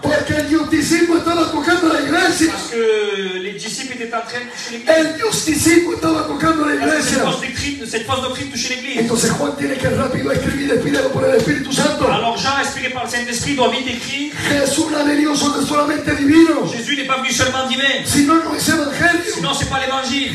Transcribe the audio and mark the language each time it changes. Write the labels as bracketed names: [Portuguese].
[Spanish] Porque el gnosticismo estaba tocando la iglesia. [French] Parce que les disciples étaient en train de toucher l'église. [Spanish] El gnosticismo estaba tocando la [French] Parce que [Spanish] iglesia. [French] cette fausse doctrine touchait l'église. [Spanish] Entonces Juan tiene que rápido escribir, inspirado por el Espíritu Santo. [French] Alors Jean, inspiré par le Saint-Esprit, doit vite écrire: [Spanish] Jesús no ha venido solamente divino. [French] Jésus n'est pas venu seulement divin. [Spanish] Si no, no es evangelio. [French] Sinon, c'est pas l'évangile.